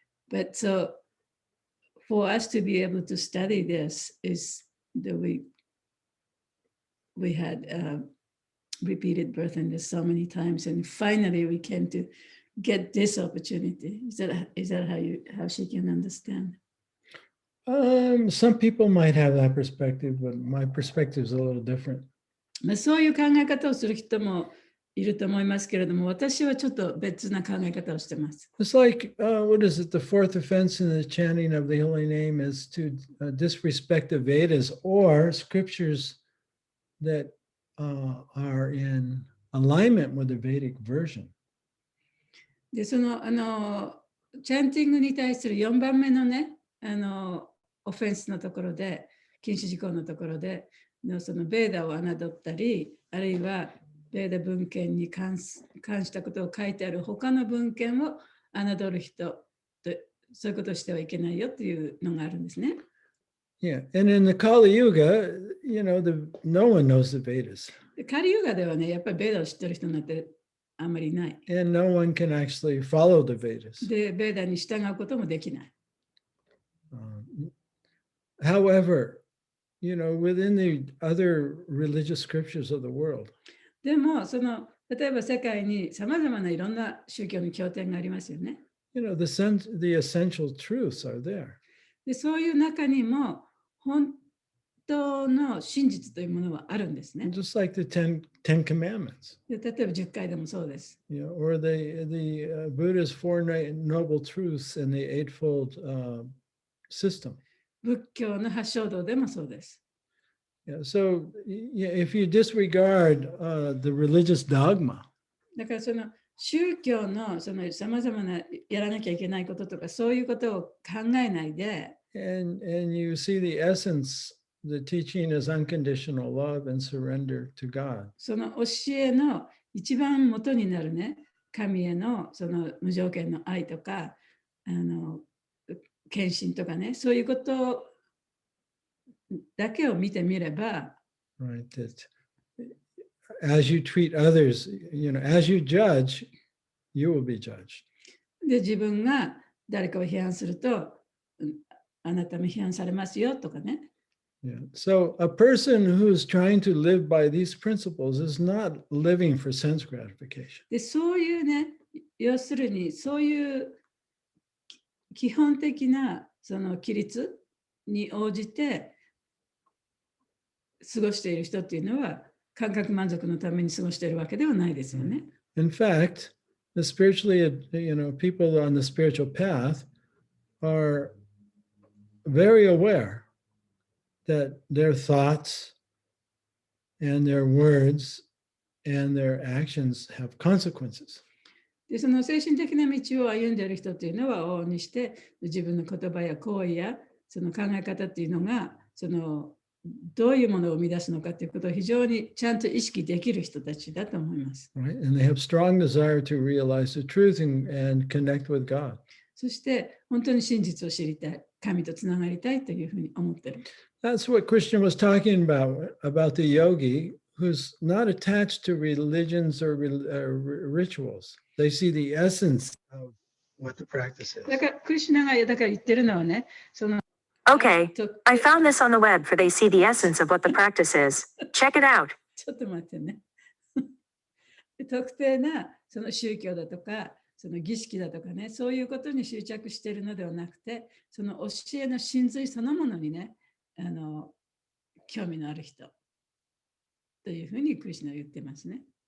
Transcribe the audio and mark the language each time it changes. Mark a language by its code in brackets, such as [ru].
[en] But so for us to be able to study this is that we had repeated birth and death so many times, and finally we came to get this opportunity. Is that how she can understand? Some people might have that perspective, but my perspective is a little different. [ja] そういう考え方をする人もいると思いますけれども、私はちょっと別な考え方をしてます。 [en] It's like, what is it? The fourth offense in the chanting of the holy name is to disrespect the Vedas or scriptures that are in alignment with the Vedic version. [ja] で、チャンティングに対する4番目のね、オフェンスのところで、禁止事項のところで、そのベーダを侮ったり、あるいはベーダ文献に関したことを書いてある他の文献を侮る人と、そういうことをしてはいけないよというのがあるんですね。 [en] Yeah, and in the Kali Yuga, no one knows the Vedas. [ja] カリユガではね、やっぱりベーダを知ってる人なんてあんまりない。 [en] And no one can actually follow the Vedas. [ja] で、ベーダに従うこともできない。 [en] However, within the other religious scriptures of the world. [ja] ででも、例えば世界にさまざまないろんな宗教の経典がありますよね。 [en] the essential truths are there. [ja] で、そういう中にも本当の真実というものはあるんですね。 [en] Just like the Ten Commandments. [ja] で、例えば10回でもそうです。 [en] Or the Buddha's Four Noble Truths and the Eightfold System. [ja] 仏教の発祥道でもそうです。 [en] So if you disregard the religious dogma, [ja] だから宗教のさまざまなやらなきゃいけないこととかそういうことを考えないで、 [en] and you see the essence, the teaching is unconditional love and surrender to God. [ja] その教えの一番元になるね、神への無条件の愛とか、献身とかね、そういうことだけを見てみれば、 [en] Right, that as you treat others, as you judge, you will be judged. [ja] で、自分が誰かを批判すると、あなたも批判されますよとかね。 [en] So a person who's trying to live by these principles is not living for sense gratification. [ja] で、そういうね、要するにそういう基本的な規律に応じて過ごしている人っていうのは感覚満足のために過ごしているわけではないですよね。 [en] In fact, the people on the spiritual path are very aware that their thoughts and their words and their actions have consequences. [ja] で、精神的な道を歩んでいる人っていうのは往々にして自分の言葉や行為や考え方っていうのがどういうものを生み出すのかということを非常にちゃんと意識できる人たちだと思います。 [en] Right? And they have strong desire to realize the truth and connect with God. [ja] そして本当に真実を知りたい、神とつながりたいというふうに思っている。 [en] That's what Christian was talking about the yogi who's not attached to religions or rituals. They see the essence of what the practice is. [ja] だからクリシュナがだから言ってるのはね、 [en] Okay, I found this on the web for they see the essence of what the practice is. Check it out. [ja] ちょっと待ってね。特定な宗教だとか、儀式だとかね、そういうことに執着しているのではなくて、教えの真髄そのものにね、興味のある人というふうにクリシュナは言ってますね。